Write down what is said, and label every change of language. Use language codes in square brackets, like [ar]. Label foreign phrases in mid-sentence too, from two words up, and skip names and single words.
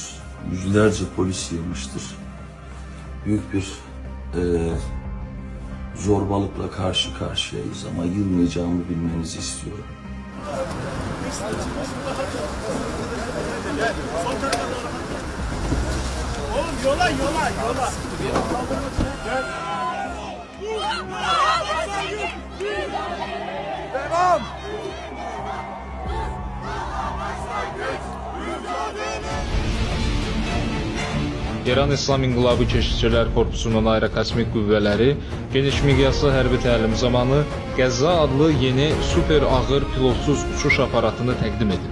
[tr] Yüzlerce polis yığmıştır. Büyük bir zorbalıkla karşı karşıyayız ama yılmayacağımı bilmenizi istiyorum. Yola. Devam. [az] İran İslam İnqilabı Keşikçilər Korpusunun aerokosmik qüvvələri geniş miqyaslı hərbi təlim zamanı Qəzza adlı yeni super ağır pilotsuz uçuş aparatını təqdim edib.